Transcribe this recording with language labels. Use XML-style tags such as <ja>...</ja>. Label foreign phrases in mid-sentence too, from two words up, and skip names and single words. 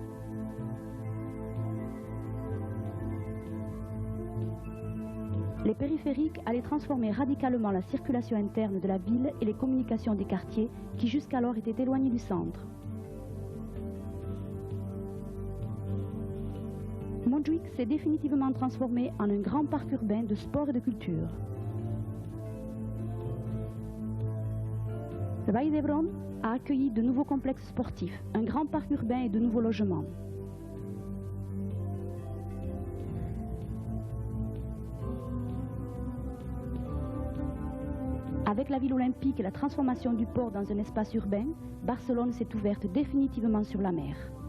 <fr>Les périphériques allaient transformer radicalement la circulation interne de la ville et les communications des quartiers qui jusqu'alors étaient éloignés du centre. Montjuïc s'est définitivement transformé en un grand parc urbain de sport et de culture. Le Vall d'Hebron a accueilli de nouveaux complexes sportifs, un grand parc urbain et de nouveaux logements. Avec la ville olympique et la transformation du port dans un espace urbain, Barcelone s'est ouverte définitivement sur la mer.</fr>